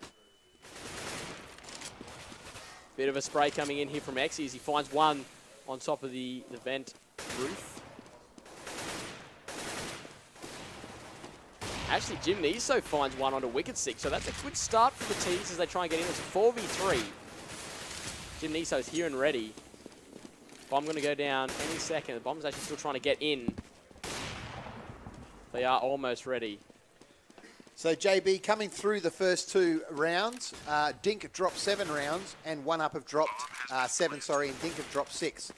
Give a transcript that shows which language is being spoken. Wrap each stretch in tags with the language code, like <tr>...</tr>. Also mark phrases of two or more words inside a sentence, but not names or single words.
<en>Bit of a spray coming in here from Exy as he finds one on top of the vent roof. Actually, Jim Niso finds one onto Wicked 6, so that's a good start for the Tees as they try and get in. It's a 4v3. Jim Niso's here and ready. Bomb going to go down any second. The Bomb's actually still trying to get in. They are almost ready. So, JB, coming through the first 2 rounds, Dink dropped 7 rounds, and 1UP have dropped 7, and Dink have dropped 6.</en>